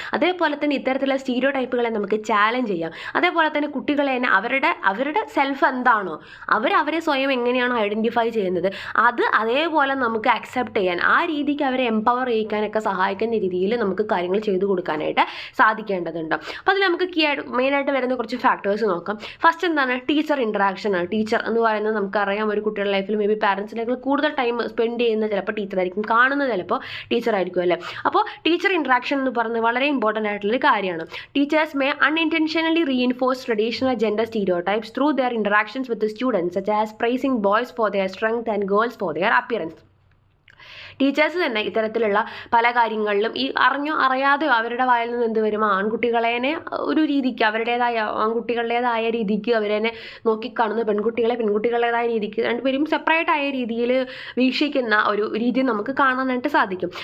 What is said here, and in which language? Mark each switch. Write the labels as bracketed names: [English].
[Malayalam] അതേപോലെ തന്നെ ഇത്തരത്തിലുള്ള സ്റ്റീരിയോ ടൈപ്പുകളെ നമുക്ക് ചാലഞ്ച് ചെയ്യാം. അതേപോലെ തന്നെ കുട്ടികളെ തന്നെ അവരുടെ സെൽഫ് എന്താണോ അവരെ സ്വയം എങ്ങനെയാണോ ഐഡൻറ്റിഫൈ ചെയ്യുന്നത് അത് അതേപോലെ നമുക്ക് അക്സെപ്റ്റ് ചെയ്യാൻ, ആ രീതിക്ക് അവരെ എംപവർ ചെയ്യിക്കാനൊക്കെ സഹായിക്കുന്ന രീതിയിൽ നമുക്ക് കാര്യങ്ങൾ ചെയ്തു കൊടുക്കാനായിട്ട് സാധിക്കേണ്ടതുണ്ട്. അപ്പോൾ അതിൽ നമുക്ക് മെയിനായിട്ട് വരുന്ന കുറച്ച് ഫാക്ടേഴ്സ് നോക്കാം. ഫസ്റ്റ് എന്താണ്? ടീച്ചർ ഇൻട്രാക്ഷൻ ആണ്. ടീച്ചർ എന്ന് പറയുന്നത് നമുക്കറിയാം ഒരു കുട്ടിയുടെ ലൈഫിൽ മേ ബി പാരൻസിനേക്കാൾ കൂടുതൽ ടൈം സ്പെൻഡ് ചെയ്യുന്ന ചിലപ്പോൾ ടീച്ചറായിരിക്കും, കാണുന്നത് ചിലപ്പോൾ ടീച്ചറായിരിക്കും അല്ലേ. അപ്പോൾ ടീച്ചർ ഇൻട്രാക്ഷൻ എന്ന് പറയുന്നത് വളരെ ഇമ്പോർട്ടൻ്റ് ആയിട്ടുള്ളൊരു കാര്യമാണ്. [English] Teachers may unintentionally reinforce traditional gender stereotypes through their interactions with the students, such as praising boys for their strength and girls for their appearance. [Malayalam] Teachers തന്നെ ഇത്തരത്തിലുള്ള പല കാര്യങ്ങളിലും ഈ അറിഞ്ഞോ അറിയാതെയോ അവരുടെ വായിൽ നിന്ന് എന്ത് വരും, ആൺകുട്ടികളെ ഒരു രീതിക്ക് ആൺകുട്ടികളുടേതായ രീതിക്ക് അവരെ നോക്കിക്കാണുന്ന പെൺകുട്ടികളുടേതായ രീതിക്ക് രണ്ടുപേരും സെപ്പറേറ്റ് ആയ രീതിയിൽ വീക്ഷിക്കുന്ന ഒരു രീതി നമുക്ക് കാണാനായിട്ട് സാധിക്കും.